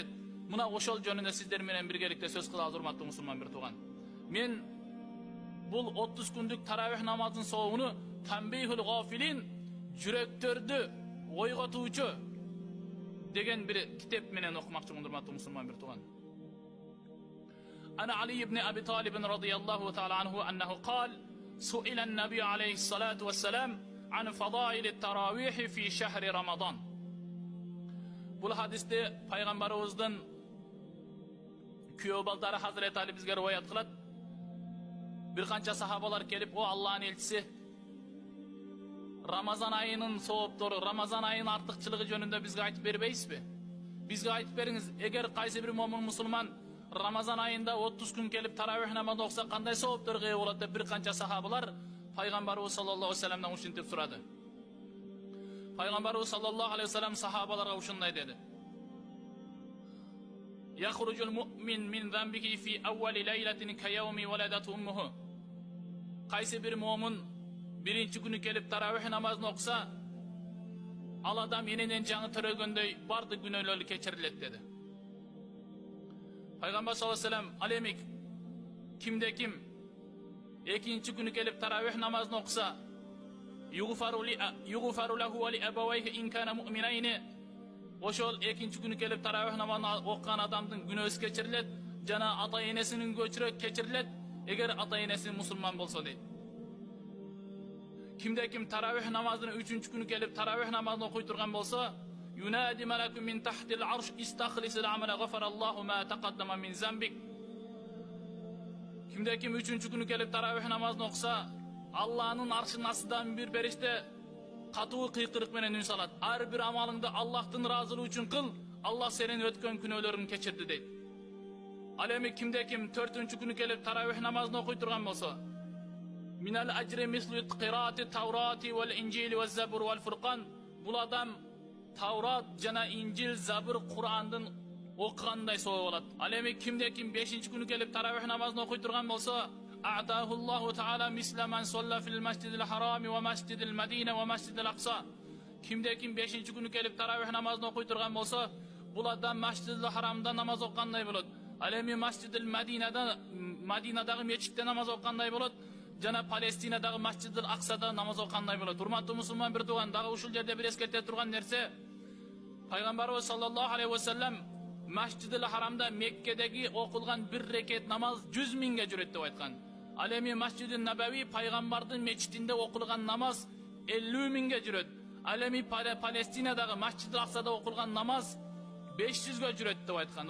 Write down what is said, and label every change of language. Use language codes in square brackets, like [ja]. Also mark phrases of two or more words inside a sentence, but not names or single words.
[ky] Мына ошол жөнүндө сиздер менен биргеликте сөз кылабыз, урматтуу мусулман бир тууган. Мен бул 30 күндүк таравих намазын соогуну Танбихул Гафилин, жүрөктөрдү ойготуучу деген бир китеп менен окумакчымын, урматтуу мусулман бир тууган. [ar] عن علي بن أبي طالب رضي الله تعالى عنه أنه قال سئل النبي عليه الصلاة والسلام عن فضائل التراويح في شهر رمضان. [ky] Бул хадисте пайгамбарыбыздын күйөө балдары Хазрет Али бизге риваят кылат. Бир канча сахабалар келип, о Аллахын элчиси, Рамазан айынын сооптору, Рамазан айынын артыкчылыгы жөнүндө бизге айтып бербейсизби? Бизге айтып бериңиз, эгер кайсы бир момун мусулман Рамазан айында 30 күн келип таравих намазын окуса кандай соопторго ээ болот деп бир канча сахабалар пайгамбарыбыз [ar] صلى الله عليه وسلم [ky] ушинтип сурады. Пайгамбарыбыз [ar] صلى الله عليه وسلم [ky] сахабаларга ушундай деди: [ar] يخرج المؤمن من ذنبه في أول ليلة كيوم ولدته أمه. [ky] Кайсы бир момун биринчи күнү келип таравих намазын окуса, ал адам эненен жаңы төрөгөндөй бардык күнөөлөрү кечирилет деди. Пайгамбар [ar] صلى الله عليه وسلم, [ky] ал эми кимде ким экинчи күнү келип таравих намазын окуса, [ar] يغفر له ولأبويه إن كانا مؤمنين, [ky] ошол экинчи күнү келип таравих намазын окуган адамдын күнөөсү кечирилет, жана ата энесинин көчүрө кечирилет, эгер ата энеси мусулман болсо дейт. Кимде ким таравих намазын 3-чү күнү келип таравих намазын окуй турган болсо, [ar] ينادي ملك من تحت العرش استخلص العمل غفر الله ما تقدم من ذنبك. [ky] Кимде ким 3-чү күнү келип таравих намазын окуса, Аллахнын аршынын астынан бир периште катуу кыйкырык менен үн салат. Ар бир амалыңды Аллахтын ыраазылыгы үчүн кыл, Аллах сенин өткөн күнөөлөрүңдү кечирди дейт. Ал эми кимде ким 4-чү күнү келип таравих намазын окуй турган болсо, [ar] من الأجر مثل قراءة التوراة والإنجيل والزبور والفرقان, [ky] бул адам Таурат жана Инжил, Забур, Курандын окугандай соо болот. Ал эми кимде ким 5-чү күнү келип таравих намазын окуй турган болсо, [ar] أعطاه الله تعالى مثل من صلى في المسجد الحرام ومسجد المدينة والمسجد الأقصى. [ky] Кимде ким 5-чү күнү келип таравих намазын окуй турган болсо, бул адам масжидил харамда намаз окугандай болот. Ал эми масжидил Мадинадагы мечитте намаз окугандай болот, жана Палестинадагы масжидил Аксада намаз окугандай болот. Урматтуу мусулман бир тууган, дагы ушул жерде бир эскерте турган нерсе, Пайгамбарыбыз [ar] صلى الله عليه وسلم [ky] Масжидил Харамда Меккедеги окулган бир рекет намаз 100 миңге жүрөт деп айткан. Ал эми Масжидил Набави пайгамбардын мечитинде окулган намаз 50 миңге жүрөт. Ал эми Палестинадагы Масжидил Аксада окулган намаз 500ге жүрөт деп айткан.